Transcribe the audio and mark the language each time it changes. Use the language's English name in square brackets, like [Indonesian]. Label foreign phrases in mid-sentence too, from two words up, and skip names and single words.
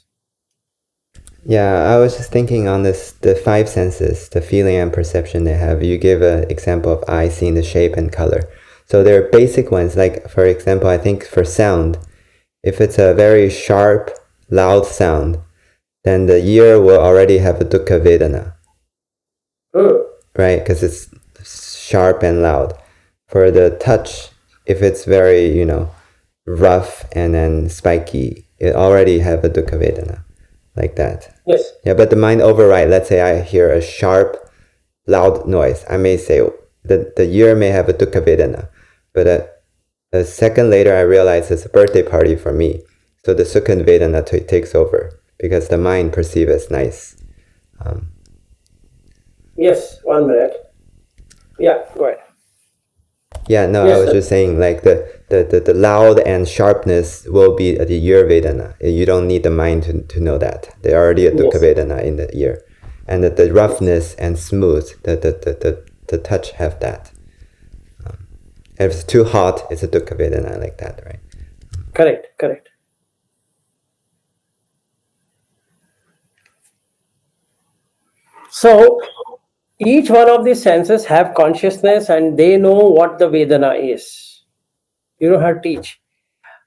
[English] Yeah, I was just thinking on this, the five senses, the feeling and perception they have. You gave an example of eye seeing the shape and color. So there are basic ones, like for example, I think for sound, if it's a very sharp, loud sound, then the ear will already have a [Pali] dukkha vedana, [English] right? Because it's sharp and loud. For the touch, if it's very, rough and then spiky, it already have a [Pali] dukkha vedana, [English] like that. Yes. Yeah, but the mind override. Let's say I hear a sharp, loud noise. I may say that the ear may have a [Pali] dukkha vedana, [English] but a second later I realize it's a birthday party for me. So the [Pali] sukha vedana [English] takes over because the mind perceives as nice. Yes, 1 minute. Yeah, go ahead. Yeah, no, Yes, I was sir. just saying like the loud and sharpness will be the ear vedana. You don't need the mind to know that. There's already a dukkha Yes. vedana in the ear. And the roughness and smooth, the touch have that. If it's too hot, it's a [Pali] dukkha vedana [English] like that, right? Correct. So each one of these senses have consciousness and they know what the Vedana is. You don't have to teach.